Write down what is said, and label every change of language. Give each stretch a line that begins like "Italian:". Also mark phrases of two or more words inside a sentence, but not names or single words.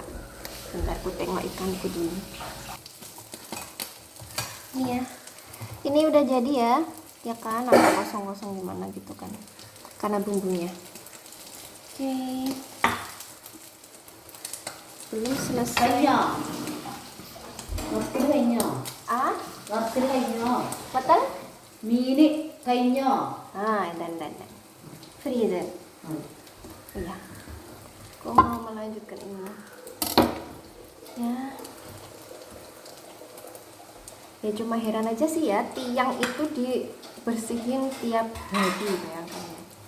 Indonesian: Bentar aku tengok ikanku dulu. Ini ya, ini udah jadi ya kan, agak kosong-kosong gimana gitu kan karena bumbunya. Oke. Belum selesai.
Malayalam: കഴിഞ്ഞോ വറുക്കൽ കഴിഞ്ഞോ Ah, വറുക്കൽ കഴിഞ്ഞോ betul? മീന് കഴിഞ്ഞോ
Indonesian: Ah, dan. Freezer. Iya. Aku mau melanjutkan ini. Ya. Ya cuma heran aja sih ya, tiang itu dibersihin tiap hari, bayangkan ya.